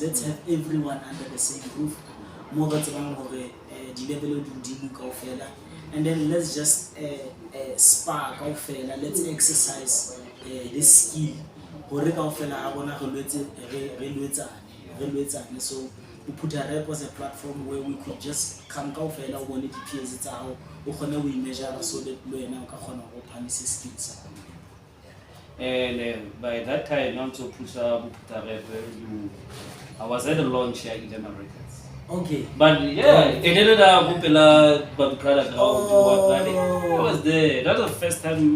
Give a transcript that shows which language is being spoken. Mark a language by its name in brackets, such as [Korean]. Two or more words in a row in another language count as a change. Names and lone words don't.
[English] Let's have everyone under the same roof. And then let's just spark. Let's exercise this skill. So BophuthaRap was a platform where we could just come [Southern Sotho] kaofela o bone di-peers tsa hao o kgone ho immeasure [English] so that [Southern Sotho] le wena o ka kgona ho phamise skills. [English] And by that time, now to push BophuthaRap, I was at the launch here in iLema Records. Okay. But yeah, it ended up with a product. I was there. That was the first time.